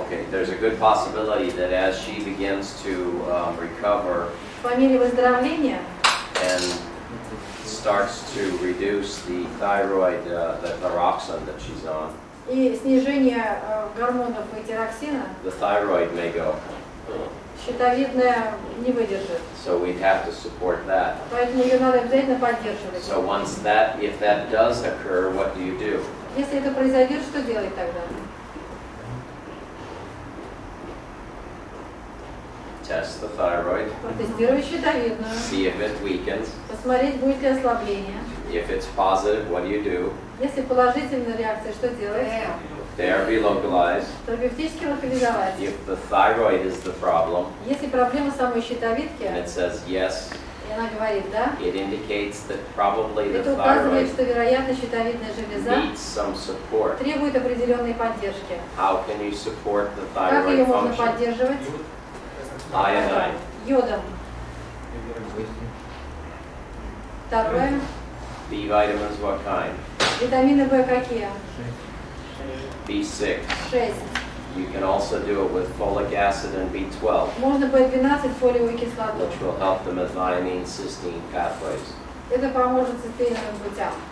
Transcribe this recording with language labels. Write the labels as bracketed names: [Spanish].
[English] there's a good possibility that as she begins to recover [Russian] по мере выздоровления [English] and starts to reduce the thyroid, the thyroxine that she's on, [Russian] и снижение гормонов и тироксина, [English] the thyroid may go. [Russian] щитовидная не выдержит. [English] So we'd have to support that. [Russian] Поэтому ее надо обязательно поддерживать. [English] So if that does occur, what do you do? [Russian] Если это произойдет, что делать тогда? [English] Test the thyroid, [Russian] Протестировать щитовидную, [English] see if it weakens. [Russian] посмотреть, будет ли ослабление. [English] If it's positive, what do you do? [Russian] Если положительная реакция, что делать? [English] Therapy localized. [Russian] Терапевтически локализовать. [English] If the thyroid is the problem, [Russian] Если проблема самой [English] and [Russian] щитовидки, [English] it says yes, [Russian] и она говорит «да», [English] it indicates that probably the [Russian] это указывает, [English] thyroid [Russian] что, вероятно, щитовидная железа [English] needs some support. [Russian] требует определенной поддержки. [English] How can you support the [Russian] Как ее [English] thyroid [Russian] можно [English] function? [Russian] поддерживать? [English] Iodine. [Russian] Йодом. Второе. [English] B vitamins, what kind? [Russian] Витамины В какие? [English] B6. [Russian] 6. [English] You can also do it with folic acid and B12, [Russian] Можно B12 фолиевую кислоту. [English] which will help the methionine cysteine pathways. [Russian] Это поможет цистеиновым путям.